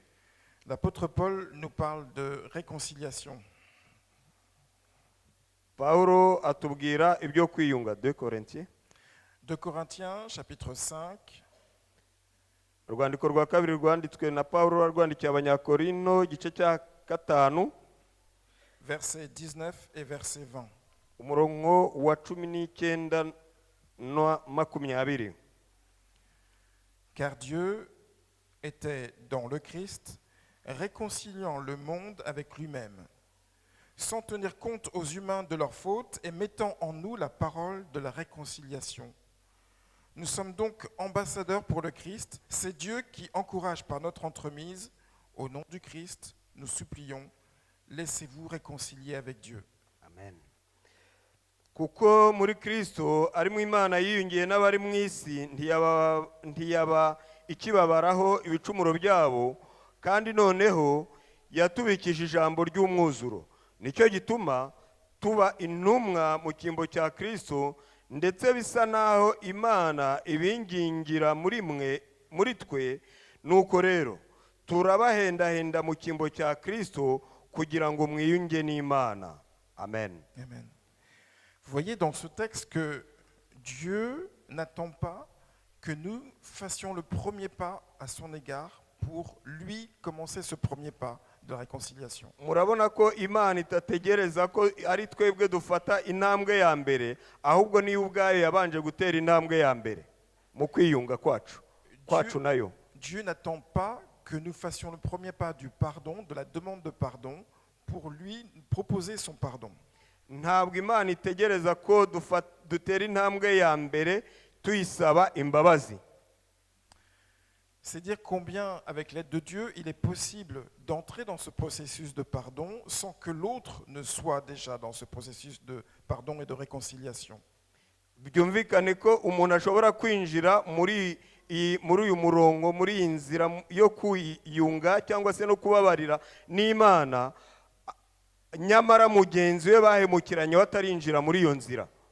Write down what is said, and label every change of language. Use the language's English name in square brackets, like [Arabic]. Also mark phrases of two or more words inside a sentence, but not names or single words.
[French] l'apôtre Paul nous parle de réconciliation. [Kinyarwanda] Pawulo atubwira ibyo kwiyunga. [French] de Corinthiens, 2 Corinthiens chapitre 5 [Kinyarwanda] urwandiko rwa kabiri rwanditswe na Pawulo rwandikiye Abanyakorinto igice cya 5 [French] versets 19 et verset 20. [Kinyarwanda] umurongo wa 19 na 20. [French] Car Dieu était dans le Christ, réconciliant le monde avec lui-même, sans tenir compte aux humains de leurs fautes et mettant en nous la parole de la réconciliation. Nous sommes donc ambassadeurs pour le Christ. C'est Dieu qui encourage par notre entremise. Au nom du Christ, nous supplions, laissez-vous réconcilier avec Dieu. Amen. [Kinyarwanda] Kuko muri Kristo ari mu Imana yiyungiye n'abari mu isi ntiyaba ikibabaraho ibicumuro byabo, kandi noneho yatubikije ijambo ry'umwuzuro. Nicyo gituma tuba intumwa mu cyimbo cya Kristo, ndetse bisa naho Imana ibingingira muri twe. Nuko rero turabahendahenda mu cyimbo cya Kristo kugira ngo mwiyunge n'Imana. Amen. Amen. [French] Vous voyez dans ce texte que Dieu n'attend pas que nous fassions le premier pas à son égard pour lui commencer ce premier pas de la réconciliation. [Kinyarwanda] Murabona ko Imana itategereza ko ari twebwe dufata intambwe ya mbere, ahubwo niyo ubwayo yabanje gutera intambwe ya mbere mu kwiyunga kwacu nayo. [French] Dieu n'attend pas que nous fassions le premier pas du pardon, de la demande de pardon, pour lui proposer son pardon. [Kinyarwanda] Ntabwo Imana itegereza ko dutera intambwe ya mbere tuyisaba imbabazi. [French] C'est dire combien, avec l'aide de Dieu, il est possible d'entrer dans ce processus de pardon sans que l'autre ne soit déjà dans ce processus de pardon et de réconciliation. [Kinyarwanda] Byumvikane ko umuntu ashobora kwinjira muri uyu murongo, muri iyi nzira yo kwiyunga cyangwa se no kubabarira n'Imana, nyamara mugenzi we bahemukiranye batarinjira muri iyo nzira.